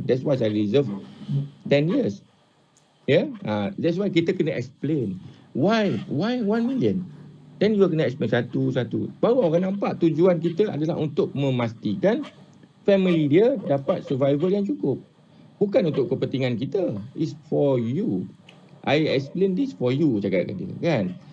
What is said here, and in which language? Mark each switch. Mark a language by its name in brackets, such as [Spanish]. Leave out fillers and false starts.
[English] That's why [Malay] saya [English] reserve 10 years. [Malay] Ya, [English] that's why [Malay] kita kena [English] explain why 1 million. Then you [Malay] kena [English] explain [Malay] satu-satu. Baru orang nampak tujuan kita adalah untuk memastikan family dia dapat survival yang cukup. Bukan untuk kepentingan kita. [English] It's for you. I explain this for you, [Malay] cakap dia, kan?